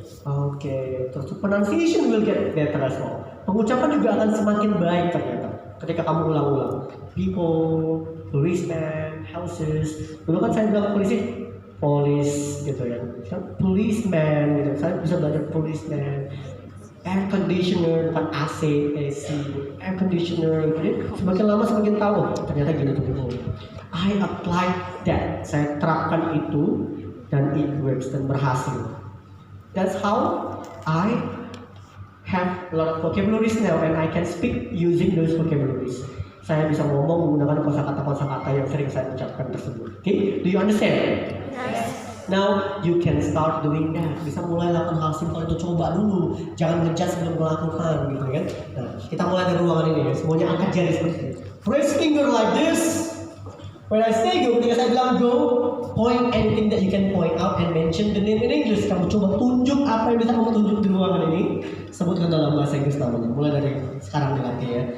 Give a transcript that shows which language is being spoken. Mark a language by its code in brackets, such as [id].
[en] Oke, terus pronunciation will get better as well. [id] Pengucapan juga akan semakin baik ternyata ketika kamu ulang-ulang. [en] People, policeman, houses. [id] Dulu kan saya bilang polisi, police gitu ya. Policeman gitu. Saya bisa belajar policeman. Air conditioner, bukan AC, air conditioner. Jadi semakin lama semakin tahu. Ternyata gini tuh. [en] I apply that. [id] Saya terapkan itu dan [en] it works [id] dan berhasil. [en] That's how I have a lot of vocabularies now and I can speak using those vocabularies. [id] Saya bisa ngomong menggunakan kosakata-kosakata yang sering saya ucapkan tersebut. [en] Okay? Do you understand? Yes. Now you can start doing that. [id] Bisa mulai lakukan hal simpel itu, coba dulu. Jangan ngejudge sebelum melakukan, gitu kan? Nah, kita mulai dari ruangan ini ya. Semuanya angkat jari seperti ini. [en] Raise finger like this. When I say go, [id] ketika saya bilang go, [en] point anything that you can point out and mention the name in English. [id] Kamu coba tunjuk apa yang bisa kamu tunjuk di ruangan ini. Sebutkan dalam bahasa Inggris namanya. Mulai dari sekarang dilatih ya.